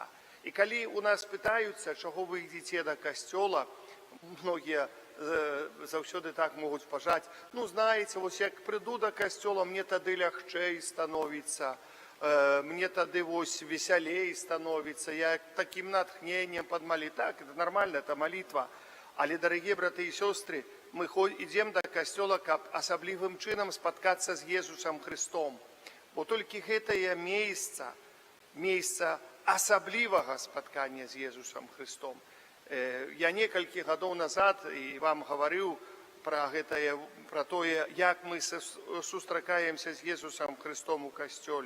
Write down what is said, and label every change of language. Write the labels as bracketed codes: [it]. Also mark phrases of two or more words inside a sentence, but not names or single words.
[be] І калі у нас пытаюцца, чаго вы ідзіце да касцёла, многія заўсёды так могуць пажаць. Ну, знаеце, вось як прыйду да касцёла, мне тады лягчэй становіцца, мне тады вось весялей становіцца, я такім натхненнем падмалі. [ru] Так, это нормально, это молитва. [be] Але, дарагія браты і сёстры, мы ідзем да касцёла, каб асаблівым чынам спаткацца з Езусам Христом. Бо толькі гэтае месца асаблівага спаткання з Езусам Христом. Я некалькі гадоў назад і вам гаварыў пра тое, як мы сустракаемся з Езусам Христом у касцёле.